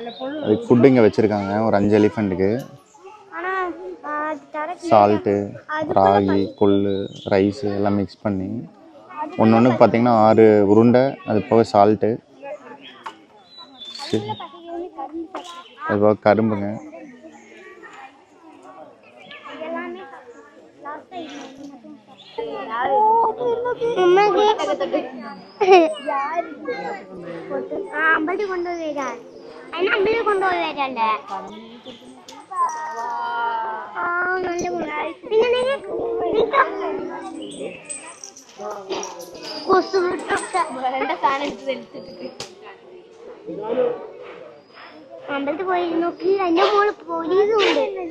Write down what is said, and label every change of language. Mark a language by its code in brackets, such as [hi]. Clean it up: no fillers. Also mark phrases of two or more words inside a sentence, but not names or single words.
[ta] அதுக்கு ஃபுட்டு இங்கே வச்சுருக்காங்க ஒரு 5 எலிஃபெண்ட்டுக்கு. ஆனா அது தரக்கு சால்ட்டு, ராகி, கொள்ளு, ரைஸு எல்லாம் மிக்ஸ் பண்ணி ஒன்று பார்த்தீங்கன்னா 6 உருண்டை, அது போக சால்ட்டு, அது போக கரும்புங்க. [ml] അമ്പലത്തിൽ കൊണ്ടുപോയി വരാൻ അതിന് അമ്പലത്തിൽ കൊണ്ടുപോയി വരണ്ടേ? അമ്പലത്തിൽ പോയി നോക്കി എന്റെ മോള് പോലീസും ഉണ്ട്.